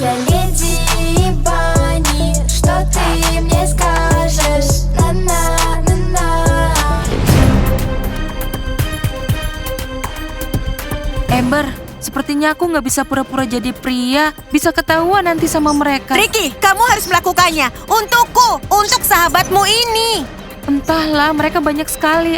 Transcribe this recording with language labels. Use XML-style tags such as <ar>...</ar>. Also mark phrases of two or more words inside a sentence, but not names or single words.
<ru>леди Бани, что ты мне скажешь? На-на-на-на.</ru> <id>Amber, sepertinya aku nggak bisa pura-pura jadi pria. Bisa ketahuan nanti sama mereka. Ricky, kamu harus melakukannya. Untukku, untuk sahabatmu ini. Entahlah, mereka banyak sekali.</id>